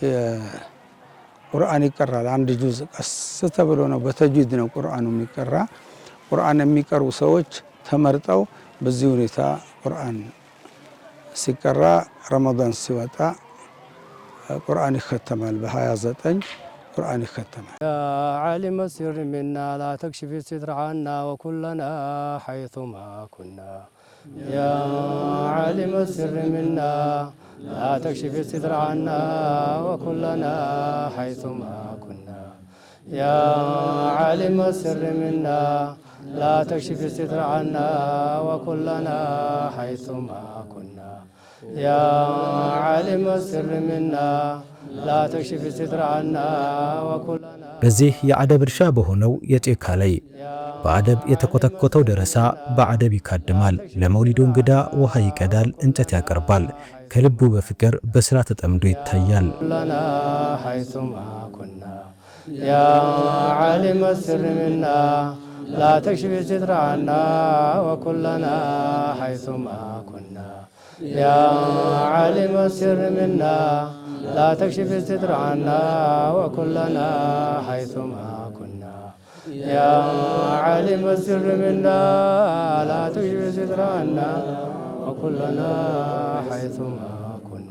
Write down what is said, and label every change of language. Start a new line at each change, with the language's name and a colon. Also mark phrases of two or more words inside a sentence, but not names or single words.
Amharic: ቁርአን ይቀራል። አንድ ጁዝ ቀስ ተብሎ ነው፣ በተጅዊድ ነው ቁርአኑ የሚቀራ። ቁርአን የሚቀሩ ሰዎች ተመርጠው በዚህ ሁኔታ ቁርአን ሲቀራ ረመዳን ሲወጣ ቁርአን ይختማል። በ29 ቁርአን ይختማል።
Arabic: يا عالم السر منا لا تكشف الستر عنا وكن لنا حيثما كنا يا عالم السر منا لا تكشف الستر عنا وكن لنا حيثما كنا يا عالم السر منا لا تكشف الستر عنا وكن لنا حيثما كنا يا عالم السر منا لا تكشف الستر عنا وكن لنا።
Amharic: በዚህ የአደብ እርሻ በሆነው የጤካ ላይ በአደብ የተኮተኮተው ደረሳ በአደብ ይካድማል። ለመውሊዱ እንግዳ ውሃ ይቀዳል፣ እንጨት ያቀርባል። ከልቡ በፍቅር በስራ ተጠምዶ ይታያል።
Arabic: كن لنا حيثما كنا يا عالم السر منا لا تكشف الستر عنا وكن لنا حيثما كنا يا عالم السر منا لا تكشف الستر عنا وكن لنا حيثما كنا يا عالم السر منا لا تكشف الستر عنا وكن لنا حيثما كنا።